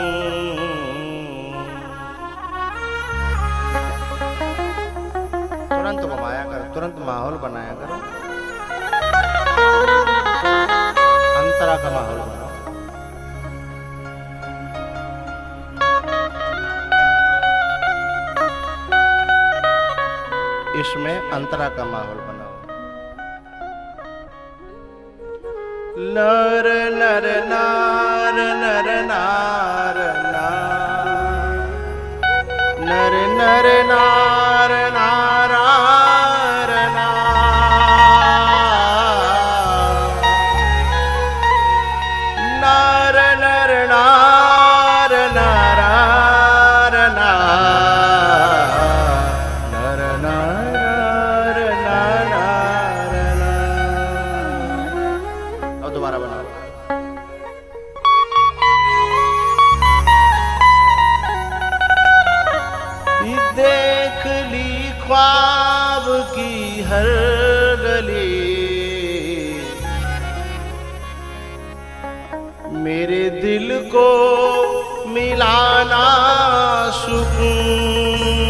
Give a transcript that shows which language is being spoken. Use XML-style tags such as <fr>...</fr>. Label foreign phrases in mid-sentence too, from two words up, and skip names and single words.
<hi>तुरंत घुमाया करो, तुरंत माहौल बनाया करो, अंतरा का माहौल बनाओ। इसमें अंतरा का माहौल बनाओ। नर नर नार नर नार नार, नर नर नार नार नार, नर नर नार नार नार, नर नार नार नार। अब दोबारा बनाओ। देख ली ख्वाब की हर गली, मेरे दिल को मिलाना सुकून।</hi>